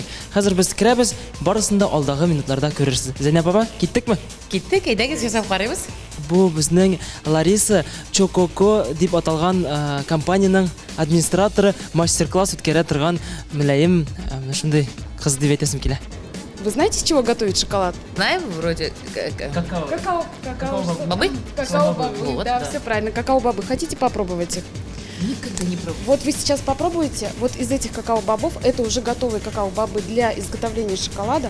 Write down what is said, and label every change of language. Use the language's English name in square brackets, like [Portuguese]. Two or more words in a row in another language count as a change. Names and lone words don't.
[Tatar] Хәзер без керәбез, барысын да алдагы минутларда күрерсез. Зәйнәп апа, киттекме? Киттек, әйдәгез ясап карыйбыз. Бу безнең Лариса Чококо дип аталган компаниянең администраторы, мастер-класс үткәрә торган мөлаем шундый кыз дип әйтәсем килә. [Russian] Вы знаете, из чего готовить шоколад? Знаем, вроде Какао. бабы. Какао-бобы, Вот, да, да. все правильно. Какао-бобы. Хотите попробовать их? Никогда не пробовал. Вот вы сейчас попробуете, вот из этих какао-бобов, это уже готовые какао-бобы для изготовления шоколада.